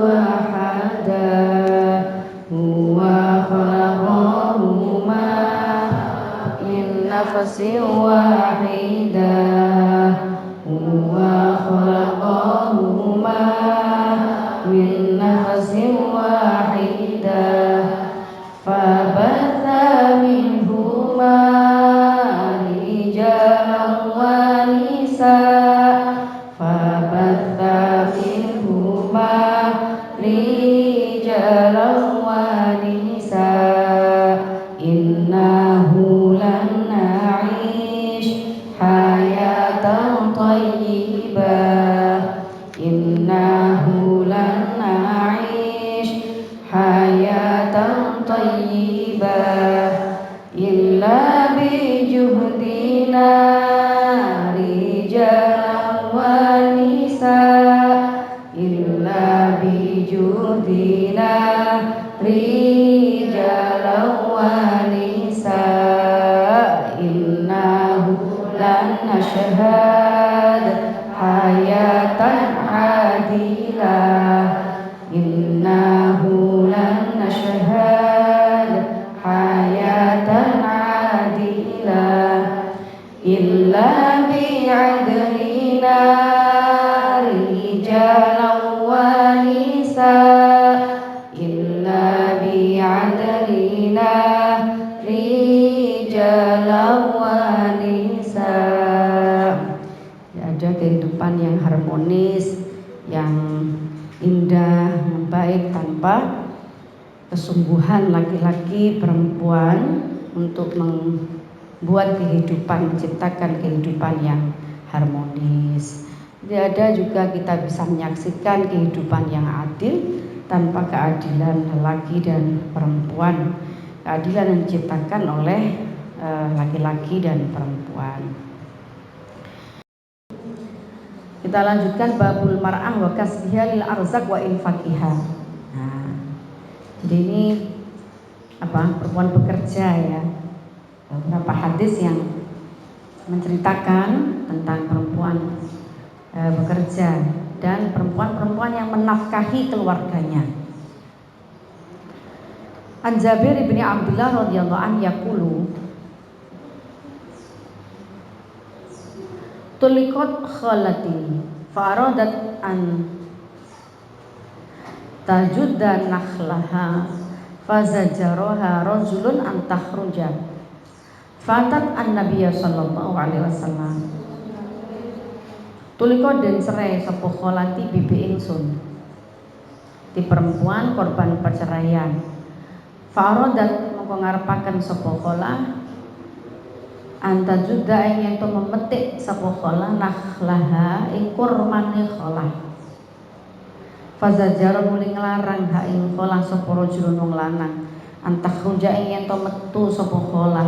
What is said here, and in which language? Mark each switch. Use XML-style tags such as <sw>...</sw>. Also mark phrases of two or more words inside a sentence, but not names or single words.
<ar>نفس واحدة وخلقهما من نفس واحدة فبث منهما رجالا ونساء فبث منهما رجالا ونساء إنه لن حياة طيبة إنه لن نعيش حياة طيبة إلا بجهدنا رجالا ونساء إلا بجهدنا رجالا ونساء إنه لن نشهد حياة عادلة إنه لن نشهد حياة عادلة إلا بعدلنا رجالا ونساء إلا بعدلنا رجالا ونساء.</ar> <id>Ada kehidupan yang harmonis, yang indah, yang baik tanpa kesungguhan laki-laki perempuan untuk membuat kehidupan, menciptakan kehidupan yang harmonis. Tidak ada juga kita bisa menyaksikan kehidupan yang adil tanpa keadilan laki dan perempuan. Keadilan yang diciptakan oleh laki-laki dan perempuan. Kita lanjutkan</id> <ar>باب المرأة وكسبها للأرزاق وإنفاقها.</ar> <id>Nah, jadi ini perempuan bekerja ya. Beberapa hadis yang menceritakan tentang perempuan bekerja dan perempuan-perempuan yang menafkahi keluarganya.</id> <ar>عن جابر بن عبد الله رضي الله عنه يقول طلقت خالتي فأرادت أن تجد نخلها فزجرها رجل أن تخرج فأتت النبي صلى الله عليه وسلم</ar> <jv>tulika den cerai sapa khalati bibi ingsun di perempuan korban perceraian Fa'aradat mongko ngarepaken sapa kholah anta juga ing ento memetik sapa kholah nakhlaha ing kurmane kholah. Fazajara muli nglarang ha ing kholah sapa rajulun wong lanang antakhruja ing ento metu sapa kholah.</jv>